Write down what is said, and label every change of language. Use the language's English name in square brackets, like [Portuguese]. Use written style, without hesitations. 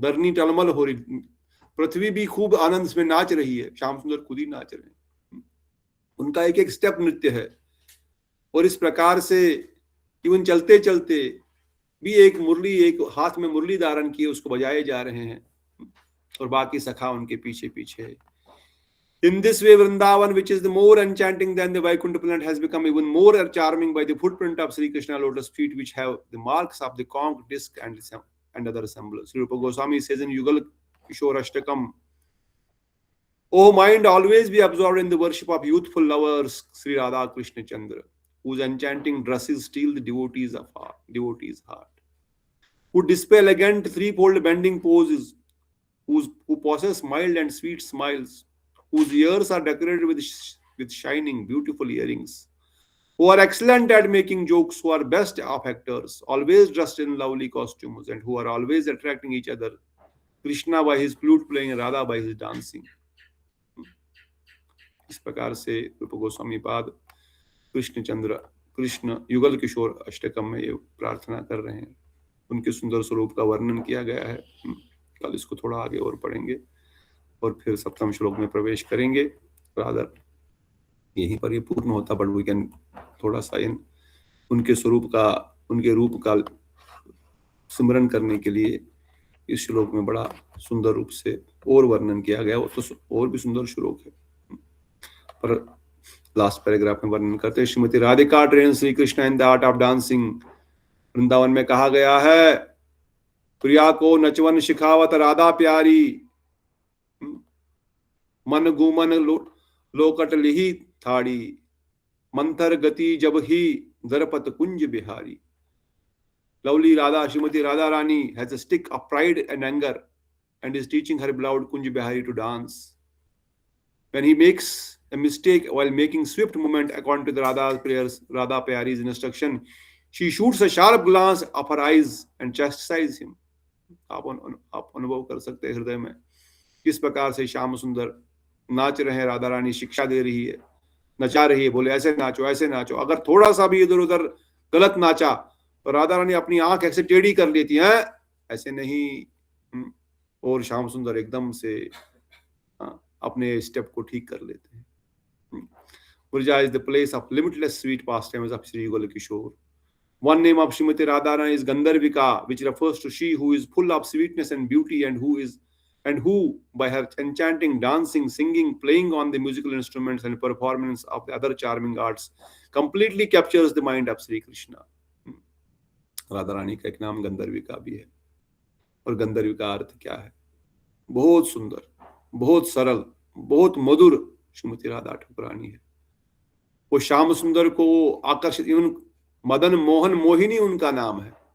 [Hindi] धरनी टलमल हो रही, पृथ्वी भी खूब आनंद में नाच रही है, श्याम सुंदर खुद ही नाच रहे हैं। उनका एक एक स्टेप नृत्य है। और इस प्रकार से इवन चलते चलते भी एक मुरली, एक हाथ में मुरली धारण किए उसको बजाए जा रहे हैं, और बाकी सखा उनके पीछे पीछे। [English] In this way, Vrindavan, which is the more enchanting than the Vaikuntha planet, has become even more charming by the footprint of Sri Krishna lotus feet, which have the marks of the conch, disc, and other symbols. Sri Rupa Goswami says in Yugal Kishore Ashtakam, "O mind, always be absorbed in the worship of youthful lovers, Sri Radha Krishna Chandra, whose enchanting dresses steal the devotee's heart, who display elegant threefold bending poses, who possess mild and sweet smiles, whose ears are decorated with shining, beautiful earrings, who are excellent at making jokes, who are best of actors, always dressed in lovely costumes, and who are always attracting each other, Krishna by his flute playing and Radha by his dancing." [Hindi] इस प्रकार से रूप गोस्वामी पाद कृष्ण युगल किशोर अष्टकम में ये प्रार्थना कर रहे हैं। उनके सुंदर स्वरूप का वर्णन किया गया है। कल इसको थोड़ा आगे और पढ़ेंगे और फिर सप्तम श्लोक में प्रवेश करेंगे। रादर यहीं पर ये पूर्ण होता, [English] but we can [Hindi] थोड़ा सा इन उनके स्वरूप का उनके रूप का स्मरण करने के लिए इस श्लोक में बड़ा सुंदर रूप से और वर्णन किया गया। वो तो और भी सुंदर श्लोक है, पर लास्ट पैराग्राफ में वर्णन करते हैं, Shrimati Radhika [English] Train Shri Krishna in the art of dancing. [Hindi] Vrindavan में कहा गया है, प्रिया को नचवन शिखावत राधा प्यारी, मन गुमन लोकट लिही थाड़ी, मंथर गति जब ही दरपत Kunj Bihari. [English] Lovely Radha, Srimati Radha Rani has a stick of pride and anger and is teaching her beloved Kunj Bihari to dance. When he makes a mistake while making swift movement according to the Radha Pyari's instruction, she shoots a sharp glance of her eyes and chastises him. [Hindi] आप अनुभव कर सकते हैं हृदय में किस प्रकार से श्याम सुंदर नाच रहे हैं, राधा रानी शिक्षा दे रही है, नचा रही है, बोले ऐसे नाचो ऐसे नाचो। अगर थोड़ा सा भी इधर उधर गलत नाचा तो राधा रानी अपनी आंख ऐसे टेढ़ी कर लेती है, ऐसे नहीं, और श्याम सुंदर एकदम से अपने स्टेप को ठीक कर लेते हैं। [English] Vraja is the place of limitless sweet pastimes of Sri Yugal Kishore. One name of Srimati Radharani is Gandharvika, which refers to she who is full of sweetness and beauty, and who by her enchanting dancing, singing, playing on the musical instruments and performance of the other charming arts completely captures the mind of Sri Krishna. [Hindi] Radha Rani का एक नाम गंधर्विका भी है, और गंधर्विका अर्थ क्या है? बहुत सुंदर, बहुत सरल, बहुत मधुर श्रीमती राधा ठाकुरानी है। वो श्याम सुंदर को आकर्षित, मदन मोहन मोहिनी उनका नाम है।